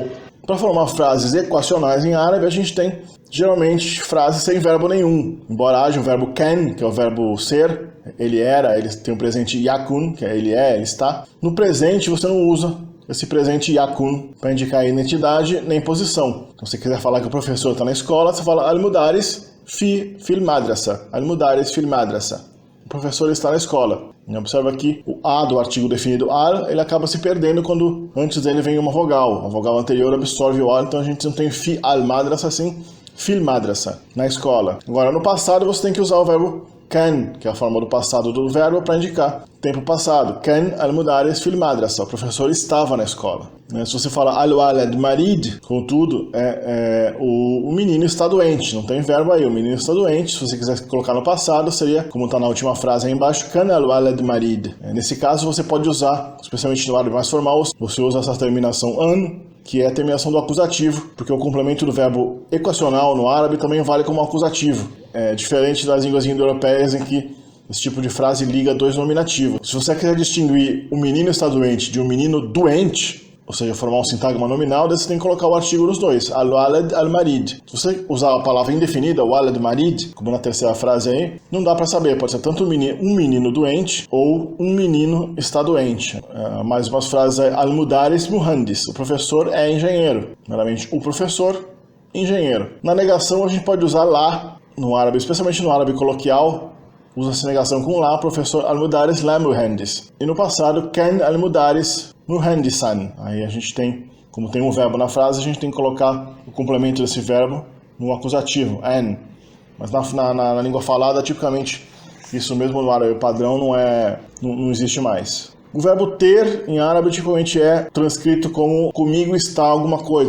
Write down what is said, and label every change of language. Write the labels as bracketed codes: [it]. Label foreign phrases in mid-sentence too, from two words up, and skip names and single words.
[pt] Para formar frases equacionais em árabe, a gente tem geralmente frases sem verbo nenhum. Embora haja o verbo can, que é o verbo ser, ele era, ele tem o presente yakun, que é ele é, ele está. No presente você não usa esse presente yakun para indicar identidade nem posição. Então, se você quiser falar que o professor está na escola, você fala [ar] المدرس في المدرسة. المدرس في المدرسة. [pt] O professor está na escola. E observa aqui o A do artigo definido al, ele acaba se perdendo quando antes dele vem uma vogal. A vogal anterior absorve o al, então a gente não tem [ar] في ال مدرسة, [pt] assim, [ar] في المدرسة, [pt] na escola. Agora, no passado, você tem que usar o verbo can, que é a forma do passado do verbo, para indicar tempo passado. [ar] كان المدرس في المدرسة. [pt] O professor estava na escola. Se você fala [ar] الولد مريض, [pt] contudo, o menino está doente. Não tem verbo aí, o menino está doente. Se você quiser colocar no passado, seria, como está na última frase aí embaixo, [ar] كان الولد مريض. [pt] Nesse caso, você pode usar, especialmente no árabe mais formal, você usa essa terminação an, que é a terminação do acusativo, porque o complemento do verbo equacional no árabe também vale como acusativo. É diferente das línguas indo-europeias em que esse tipo de frase liga dois nominativos. Se você quer distinguir o menino está doente de um menino doente, ou seja, formar um sintagma nominal, daí você tem que colocar o artigo nos dois, [ar] الولد المريض. [pt] Se você usar a palavra indefinida, [ar] ولد مريض, [pt] como na terceira frase aí, não dá para saber, pode ser tanto um menino doente ou um menino está doente. Mais umas frases aí, [ar] المدرس مهندس, [pt] o professor é engenheiro, meramente o professor, engenheiro. Na negação a gente pode usar lá, no árabe, especialmente no árabe coloquial, usa-se negação com lá, professor [ar] المدرس لا مهندس. [pt] E no passado, [ar] كان المدرس مهندساً. [pt] Aí a gente tem, como tem um verbo na frase, a gente tem que colocar o complemento desse verbo no acusativo, an. Mas na língua falada, tipicamente, isso mesmo no árabe padrão não existe mais. O verbo ter, em árabe, tipicamente é transcrito como comigo está alguma coisa.